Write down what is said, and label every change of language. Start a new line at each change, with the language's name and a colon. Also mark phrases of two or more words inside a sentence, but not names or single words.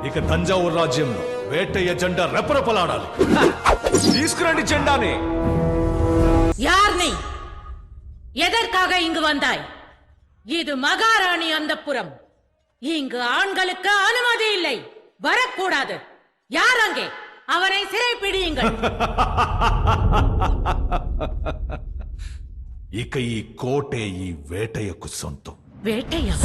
Telugu: తంజావూరు రాజ్యంలో వేటయ్య జెండా రెపరెపలాడాలి. తీసుకురండి జెండాని.
Tamil: யார் நீ? எதற்காக இங்கு வந்தாய்? இது மகாராணி அந்தப்புரம். இங்கு ஆண்களுக்கு அனுமதி இல்லை, வரக்கூடாது. யார் அங்கே? அவனை சிறைப்பிடியுங்கள்.
Telugu: ఇక ఈ కోటే ఈ వేటయ్యకు సొంతం. వేటయ్య